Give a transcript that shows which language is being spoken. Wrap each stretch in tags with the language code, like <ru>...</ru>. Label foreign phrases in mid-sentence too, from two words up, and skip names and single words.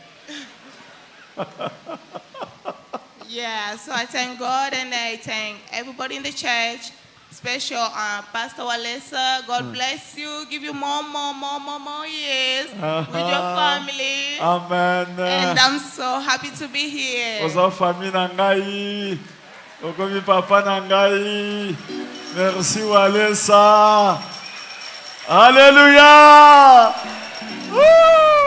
<en>Yeah, so I thank God and I thank everybody in the church, special Pastor Walesa. God bless you, give you more years with your family. Amen. And I'm so happy to be here.</en> <ln>Oza famille nangai, okomi papa nangai.</ln> <fr>Merci Walesa. Alléluia. Woo!</fr>